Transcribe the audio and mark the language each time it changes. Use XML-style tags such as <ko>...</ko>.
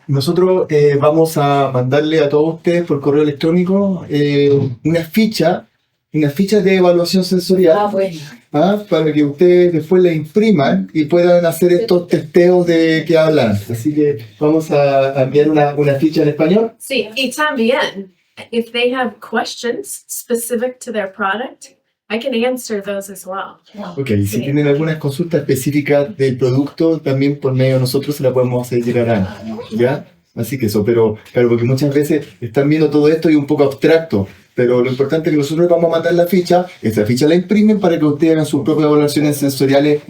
<es>Nosotros vamos a mandarle a todos ustedes por correo electrónico una ficha de evaluación sensorial para que ustedes después la impriman y puedan hacer estos testeos de que hablan. Así que vamos a enviar una ficha en español. Sí, y también,</es> <en>if they have questions specific to their product, I can answer those as well.</en> <es>Ok, y si tienen algunas consultas específicas del producto, también por medio de nosotros se la podemos hacer llegar a, ¿ya? Así que eso, pero claro, porque muchas veces están viendo todo esto y un poco abstracto, pero lo importante es que nosotros vamos a mandar la ficha, esa ficha la imprimen para que ustedes hagan sus propias evaluaciones sensoriales.</es>